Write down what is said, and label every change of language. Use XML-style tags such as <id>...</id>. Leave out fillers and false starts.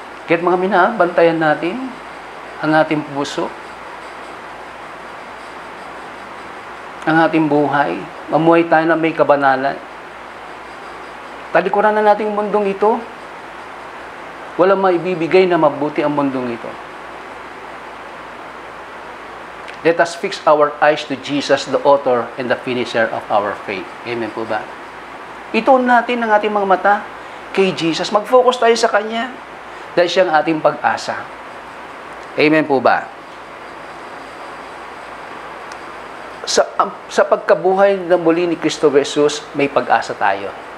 <tl>Kahit mga minahal, bantayan natin ang ating puso, ang ating buhay. Mamuhay tayo na may kabanalan. Talikuran na natin ang mundong ito. Walang maibibigay na mabuti ang mundong ito.</tl> <en>Let us fix our eyes to Jesus, the author and the finisher of our faith.</en> <tl>Amen po ba? Ituon natin ang ating mga mata kay Jesus. Mag-focus tayo sa Kanya dahil siya ang ating pag-asa. Amen po ba? Sa pagkabuhay na muli ni Kristo Jesus, may pag-asa tayo.</tl>